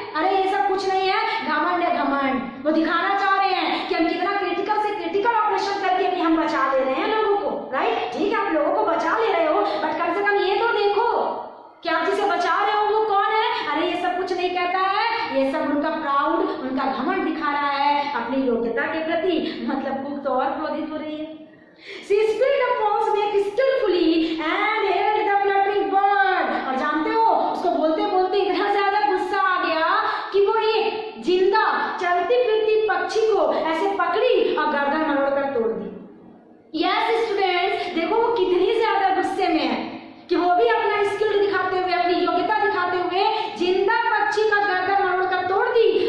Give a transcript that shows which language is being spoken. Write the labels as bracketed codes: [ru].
[hi] अरे ये सब कुछ नहीं है, घमंड है घमंड। वो दिखाना चाह रहे हैं कि हम कितना क्रिटिकल से क्रिटिकल ऑपरेशन करके भी हम बचा ले रहे हैं लोगों को, राइट। ठीक है, आप लोगों को बचा ले रहे हो, बट कम से कम ये तो देखो कि आप जिसे बचा रहे हो वो कौन है। अरे ये सब कुछ नहीं कहता है, ये सब उनका प्राउड, उनका घमंड दिखा रहा है अपनी योग्यता के प्रति। मतलब कुक तो और क्रोधित हो रही है। [en] She spilled the false milk skillfully and held the fluttering bird। [hi] और जानते हो, उसको बोलते बोलते इतना ज्यादा गुस्सा आ गया कि वो एक जिंदा चलती फिरती पक्षी को ऐसे पकड़ी और गर्दन मरोड़ कर तोड़ दी। यस स्टूडेंट्स, देखो वो कितनी ज्यादा गुस्से में है कि वो भी अपना स्किल दिखाते हुए, अपनी योग्यता दिखाते हुए जिंदा पक्षी का गर्दन मरोड़ कर तोड़ दी।